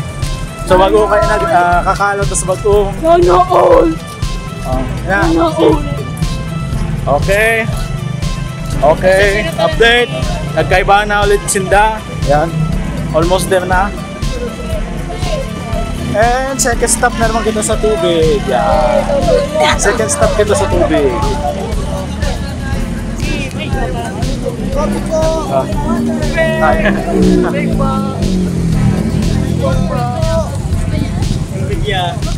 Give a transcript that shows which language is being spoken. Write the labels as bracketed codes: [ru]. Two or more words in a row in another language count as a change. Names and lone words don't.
[bik] So, bago kayo nagkakalot sa bago. [tl] Sana all! [bik] Yan. [tl] Sana all! [en] Okay. Okay, update. [bik] Nagkaibahan na ulit sinda. Yan. [en] Almost there [bik] na. [en] And second stop [bik] na naman kita sa tubig. Yan. [en] Second stop [bik] kita sa tubig. Ay. Yeah.